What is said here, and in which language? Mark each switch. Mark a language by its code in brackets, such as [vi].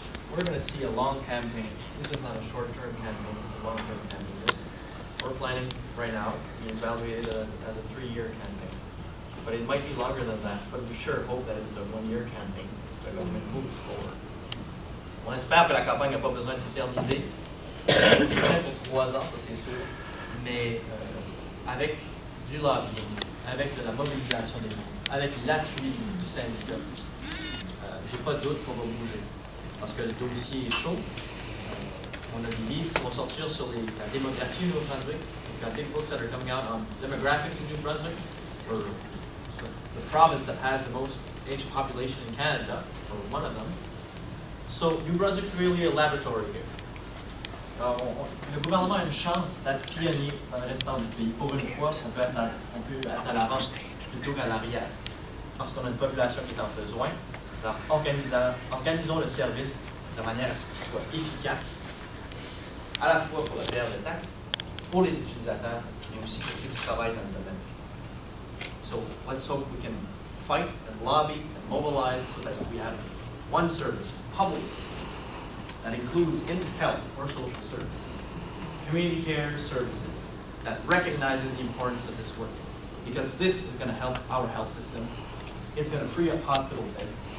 [en] We're going to see a long campaign. This is not a short-term campaign, this is a long-term campaign. We're planning right now to evaluate it as a 3-year campaign. But it might be longer than that, but we sure hope that it's a 1-year campaign. The government moves forward. [fr] On espère que la campagne n'a pas besoin de s'éterniser. Pour 3 ans, ça c'est sûr. Mais avec du lobbying, avec de la mobilisation des membres, avec l'appui du syndicat, j'ai pas de doute qu'on va bouger. Parce que le dossier est chaud. On a des livres qui vont sortir sur la démographie au Nouveau-Brunswick. [en] We've got big books that are coming out on demographics in New Brunswick. We're the province that has the most aged population in Canada, or one of them. So New Brunswick's really a laboratory here. [fr] Le gouvernement a une chance d'être pionnier dans le restant du pays. Pour une fois, on peut être à l'avant plutôt qu'à l'arrière. Parce qu'on a une population qui est en besoin. Alors organisons le service de manière à ce qu'il soit efficace, à la fois pour la période de taxes, pour les utilisateurs, mais aussi pour ceux qui travaillent dans le domaine. [en] So let's hope we can fight and lobby and mobilize so that we have one service, public system, that includes in health or social services, community care services, that recognizes the importance of this work. Because this is going to help our health system. It's going to free up hospital beds.